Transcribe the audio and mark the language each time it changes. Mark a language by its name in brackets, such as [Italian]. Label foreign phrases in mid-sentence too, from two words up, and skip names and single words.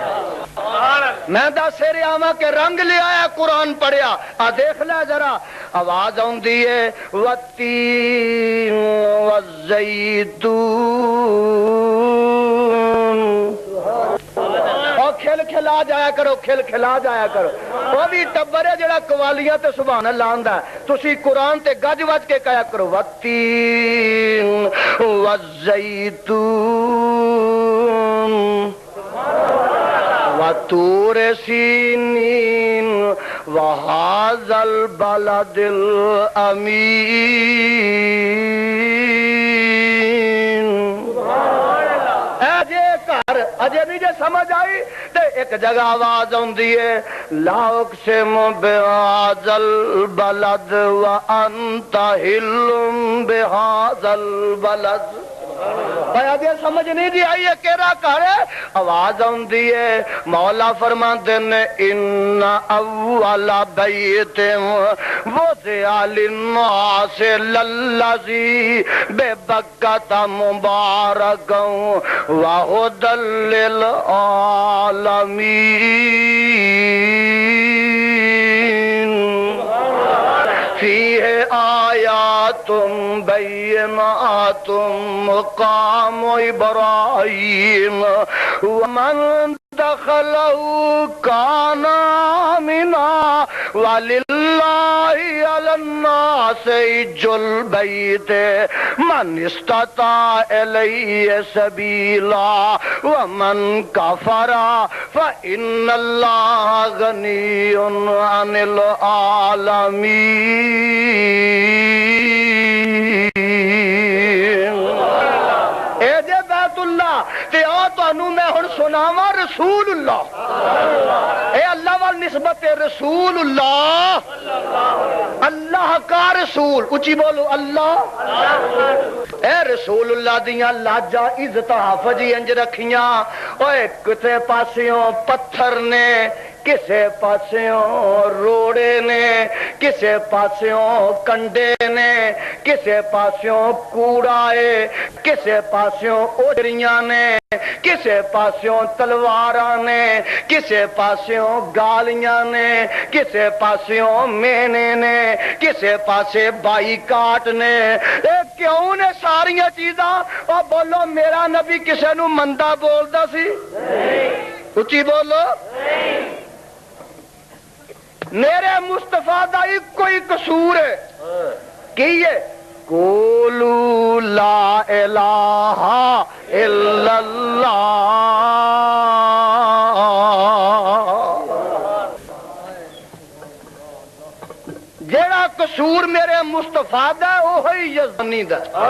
[Punjabi] میں دس رہا ہوں کہ رنگ لے آیا قرآن پڑھیا، دیکھ لے ذرا آواز آندی ہے [Arabic] والتین والزیتون۔ [Punjabi] کھل کھلا جایا کرو، کھل کھلا جایا کرو۔ وہ بھی ٹبر ہے جڑا قوالیاں تے [Arabic] سبحان اللہ [Punjabi] آندا ہے، تسی قرآن تے گج وج کے کہا کرو [Arabic] والتین والزیتون۔ وطور سینین وہذا البلد الامین. [Punjabi] اجے نہیں جے سمجھ آئی تے ایک جگہ آواز آندی ہے [Arabic] لا اقسم بہذا البلد [Punjabi] وانت حل بہذا البلد. آگے سمجھ نہیں دی آئی ہے کیرا کر آواز آندی ہے مولا فرماندے نے [Arabic] ان اول بیت وضع للناس للذی ببکۃ مبارکا وہدی للعالمین فیہ آیات بینات مقام ابراہیم ومن دخلہ کان آمنا وللہ علی الناس حج البیت من استطاع الیہ سبیلا ومن کفر فإن اللہ غنی عن العالمین. [Punjabi] اے جے بیت اللہ تے آ تانوں میں ہن سناواں رسول اللہ. اے اللہ وال نسبت رسول اللہ اللہ کا رسول اچھی بولو اللہ. اے رسول اللہ دیاں لاجاں عزت حافظ انج رکھیاں اوے کتے پاسیوں پتھر نے کسے پاسیوں روڑے نے کسے پاسیوں کنڈے نے کسے پاسیوں کوڑا ہے کسے پاسیوں اوجریاں نے کسے پاسیوں تلواراں نے کسے پاسیوں گالیاں نے کسے پاسیوں مینے نے کسے پاسے بائی کاٹ نے. اے کیوں نے ساریاں چیزاں اور بولو میرا نبی کسے نو مندہ بولدا سی اچھی بولو میرے مصطفیٰ دا کوئی قصور ہے کی ہے [Arabic] قولوا لا الہ الا اللہ. [Punjabi] جیڑا قصور میرے مصطفیٰ دا وہی یزدانی دا.